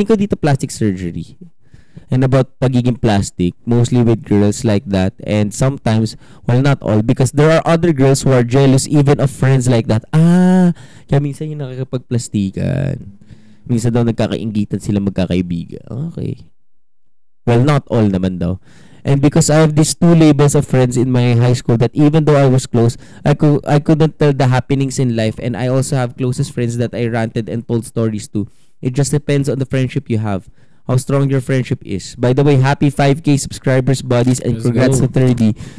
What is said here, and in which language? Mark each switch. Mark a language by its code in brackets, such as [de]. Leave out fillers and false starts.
[tl] Feeling ko dito [en] plastic surgery. And about pagiging plastic, mostly with girls like that, and sometimes, well, not all, because there are other girls who are jealous even of friends like that. [tl] Kaya minsan yung nakakapagplastikan. Minsan daw nagkakainggitan sila magkakaibigan. [en] Okay. Well, not all [tl] naman daw. [en] And because I have these two labels of friends in my high school that even though I was close, I couldn't tell the happenings in life, and I also have closest friends that I ranted and told stories to. It just depends on the friendship you have, how strong your friendship is. By the way, happy 5K subscribers, buddies, and congrats to 30.